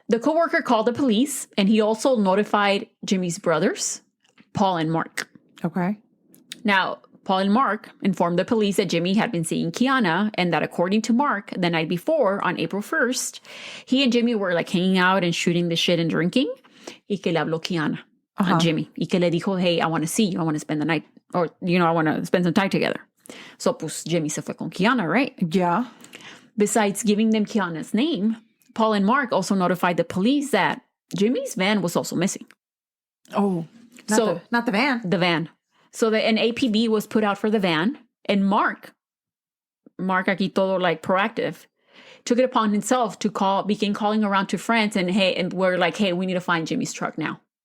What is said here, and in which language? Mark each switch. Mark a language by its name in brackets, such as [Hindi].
[English] The coworker called the police, and he also notified Jimmy's brothers, Paul and Mark. Okay. Now, Paul and Mark informed the police that Jimmy had been seeing Keana, and that according to Mark, the night before, on April 1st, he and Jimmy were hanging out and shooting the shit and drinking. [Spanish] Y que le habló Keana a Jimmy. Y que le dijo, [English] hey, I want to see you. I want to spend the night, or, I want to spend some time together. [Spanish] So, pues, Jimmy se fue con Keana, right? [English] Yeah. Besides giving them Keana's name, Paul and Mark also notified the police that Jimmy's van was also missing. Oh, not the van. The van. So an APB was put out for the van, and Mark [Spanish] aquí todo [English] proactive, took it upon himself to begin calling around to friends and we're hey, we need to find Jimmy's truck now.